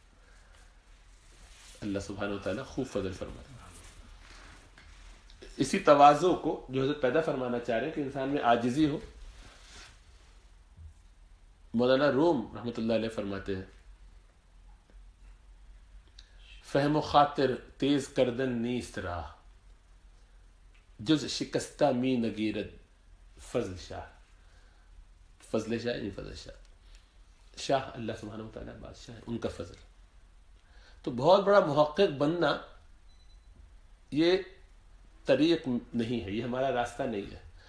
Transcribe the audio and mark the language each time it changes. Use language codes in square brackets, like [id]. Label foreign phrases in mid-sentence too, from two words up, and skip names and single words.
[ur] اللہ [ar] سبحانہ وتعالیٰ [ur] خوب فضل فرمائے. اسی تواضع کو جو حضرت پیدا فرمانا چاہ رہے ہیں کہ انسان میں عاجزی ہو. مولانا روم رحمۃ اللہ علیہ فرماتے ہیں [fa] فہم و خاطر تیز کردن نیست راہ، جز شکستہ می نگیرد فضل شاہ. [ur] فضل شاہ یعنی فضل شاہ اللہ [ar] سبحانہ وتعالیٰ [ur] بادشاہ ہے، ان کا فضل. تو بہت بڑا محقق بننا یہ طریق نہیں ہے، یہ ہمارا راستہ نہیں ہے.